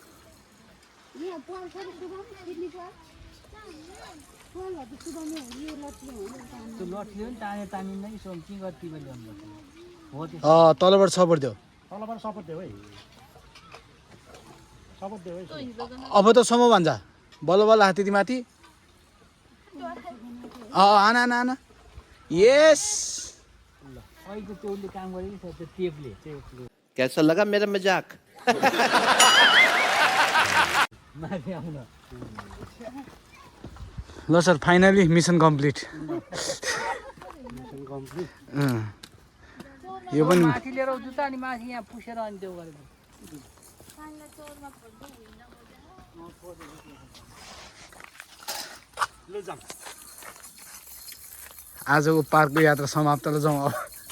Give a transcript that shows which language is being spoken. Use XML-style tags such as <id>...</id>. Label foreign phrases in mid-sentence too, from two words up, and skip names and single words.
<ne>तलबाट सपोर्ट दियो तलबाट सपोर्ट देऊ है सपोर्ट देऊ है अब त समो भन्छ बल्ल बल्ल हात्ती माथि आना आना आना यस</ne> <hi>कैसा लगा मेरा मजाक</hi> <ne>ल</ne> <en>sir finally mission complete</en> <ne>यो पनि माथि लिएर जुत्ता अनि माथि यहाँ पुसेर अनि त्यो गरेको आजको पार्कको यात्रा समाप्त ल जाउँ अब</ne>